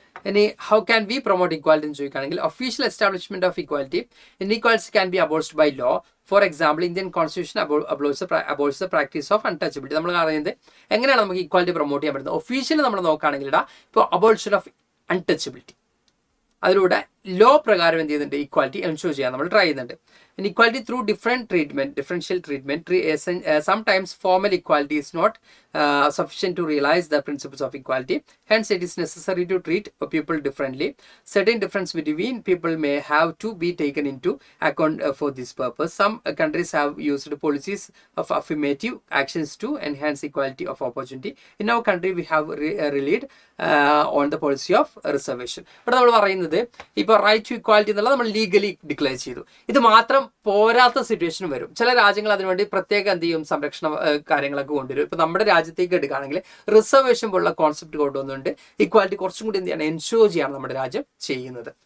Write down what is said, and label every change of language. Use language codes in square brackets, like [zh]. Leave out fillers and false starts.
[en] ഇനി how can we promote equality [ml] എന്ന് ചോദിക്കുകയാണെങ്കിൽ [en] Official establishment of equality inequality can be abolished by law. For example Indian constitution abolishes the practice of untouchability. [ml] നമ്മൾ പറയുന്നത് എങ്ങനെയാണ് നമുക്ക് equality promote ചെയ്യാൻ പറ്റുന്നത്. ഒഫീഷ്യലി നമ്മൾ നോക്കുകയാണെങ്കിൽ ഇപ്പോൾ അബോൾഷൻ ഓഫ് അൺടച്ചബിലിറ്റി, അതിലൂടെ ലോ പ്രകാരം എന്ത് ചെയ്യുന്നുണ്ട്, ഇക്വാലിറ്റി എൻഷുർ ചെയ്യാൻ നമ്മൾ ട്രൈ ചെയ്യുന്നുണ്ട്. [en] Inequality through differential treatment. Sometimes formal equality is not sufficient to realize the principles of equality. Hence, it is necessary to treat people differently. Certain difference between people may have to be taken into account for this purpose. Some countries have used policies of affirmative actions to enhance equality of opportunity. In our country, we have relied on the policy of reservation. [ml] But നമ്മൾ പറയുന്നത് ഇപ്പോൾ right to equality എന്നുള്ളത് നമ്മൾ legally declare ചെയ്തു. ഇത് മാത്രം പോരാത്ത situation വരും. ചില രാജ്യങ്ങൾ അതിനുവേണ്ടി പ്രത്യേക എന്ത് ചെയ്യും, സംരക്ഷണ കാര്യങ്ങളൊക്കെ കൊണ്ടുവരും. ഇപ്പൊ നമ്മുടെ രാജ്യത്തേക്ക് എടുക്കുകയാണെങ്കിൽ റിസർവേഷൻ പോലുള്ള കോൺസെപ്റ്റ് കൊണ്ടുവന്നുകൊണ്ട് ഇക്വാലിറ്റി കുറച്ചും കൂടി എന്ത് ചെയ്യണം, എൻഷുർ ചെയ്യാണ് നമ്മുടെ രാജ്യം ചെയ്യുന്നത്.